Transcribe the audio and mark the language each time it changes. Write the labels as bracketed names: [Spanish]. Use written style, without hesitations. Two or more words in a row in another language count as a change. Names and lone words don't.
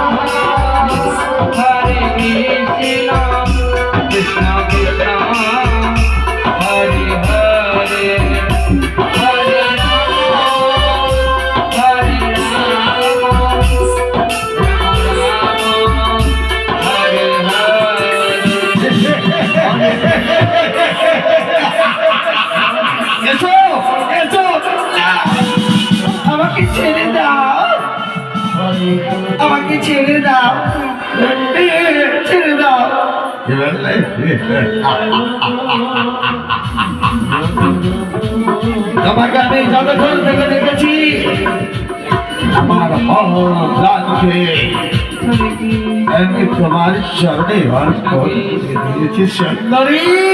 [Bangla] Hare Krishna, Krishna Krishna, Hare Hare, Hare Rama, Hare Rama, Hare Hare. এসো এসো, আমাকে ছেড়ে দাও, আমাকে ছেড়ে দাও, ছেড়ে দাও। তোমাকে আমি যতক্ষণ থেকে দেখেছি আমার লাগছে, আমি তোমার চরণে অর্পণ দিয়েছি সুন্দরী।